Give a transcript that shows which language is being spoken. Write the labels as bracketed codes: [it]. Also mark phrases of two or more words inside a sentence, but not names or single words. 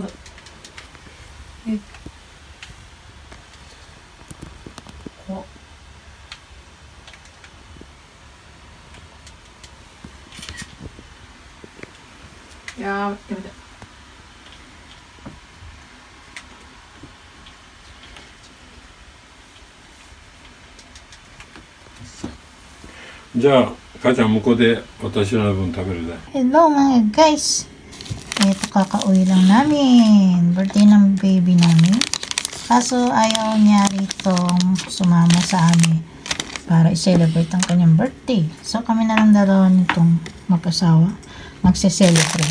[ja] こう。いやー、やめて。じゃあ、母ちゃん向こうで私の分食べるね。 [tl] Hello mga guys! Ito kakauwi lang namin. Birthday ng baby namin. Kaso ayaw niya ritong sumama sa amin para i-celebrate ang kanyang birthday. So kami na lang dalawa nitong mag-asawa magse-celebrate.